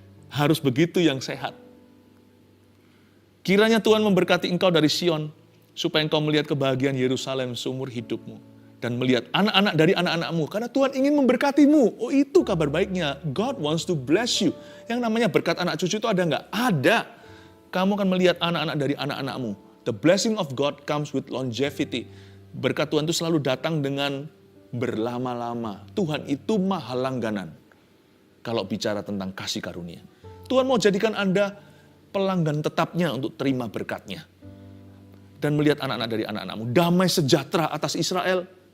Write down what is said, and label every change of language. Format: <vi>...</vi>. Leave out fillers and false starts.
<id>Harus begitu yang sehat. Kiranya Tuhan memberkati engkau dari Sion, supaya engkau melihat kebahagiaan Yerusalem seumur hidupmu. Dan melihat anak-anak dari anak-anakmu, karena Tuhan ingin memberkatimu. Oh itu kabar baiknya,</id> <en>God wants to bless you.</en> <id>Yang namanya berkat anak cucu itu ada nggak? Ada. Kamu akan melihat anak-anak dari anak-anakmu.</id> <en>The blessing of God comes with longevity.</en> <id>Berkat Tuhan itu selalu datang dengan berlama-lama. Tuhan itu maha langganan. Kalau bicara tentang kasih karunia. Tuhan mau jadikan Anda pelanggan tetapnya untuk terima berkatnya. Dan melihat anak-anak dari anak-anakmu. Damai sejahtera atas Israel.</id>